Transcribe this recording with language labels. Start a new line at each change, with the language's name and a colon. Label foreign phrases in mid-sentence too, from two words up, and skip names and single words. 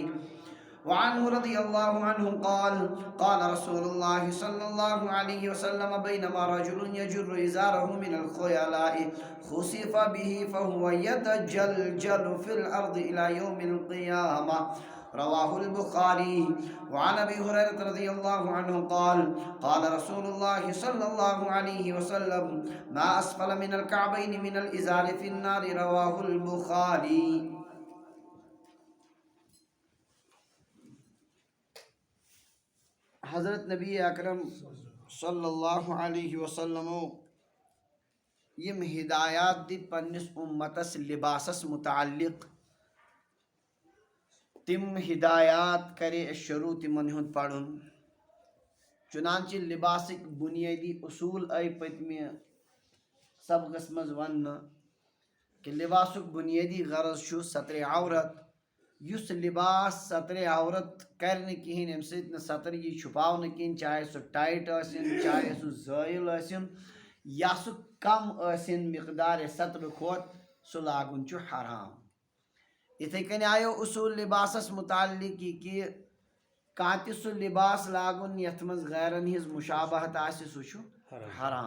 Arabic: وعنه رضي الله عنه قال: قال رسول الله صلى الله عليه وسلم: بينما رجل يجر إزاره من الخيلاء خسف به فهو يتجلجل في الأرض إلى يوم القيامة، رواه البخاري. وعن أبي هريرة رضي الله عنه قال: قال رسول الله صلى الله عليه وسلم: ما أسفل من الكعبين من الإزار في النار، رواه البخاري.
Kashmiri: حضرت نبی اکرم
Arabic: صلی اللہ علیہ وسلم
Kashmiri: یم ہدایات دت پنس امتس لباسس متعلق، تم ہدایات کرے شروع تمن ہند پڑھن. چنانچہ لباسک بنیادی اصول آئی پتمہ سبقس مز ون کہ لباسک بنیادی غرض چھُ ستر عورت. یس لباس ستر عورت کرنے کہین ام سۭتۍ نہٕ ستر یہ چھپاو کہین، چاہے سہ ٹائٹ ٲسِن، چاہے سہ زٲیِل ٲسِن، یا سہ کم ٲسِن مقدار ستر کھۄت، سہ لاگُن چھُ حرام. یِتھَے کٔنۍ آیو اصوٗل لباسس متعلق یہ کہ کانٛہہ تہِ سُہ لباس لاگُن یتھ منٛز غیرن ہِنٛز مشابہت آسہِ سُہ چھُ حرام.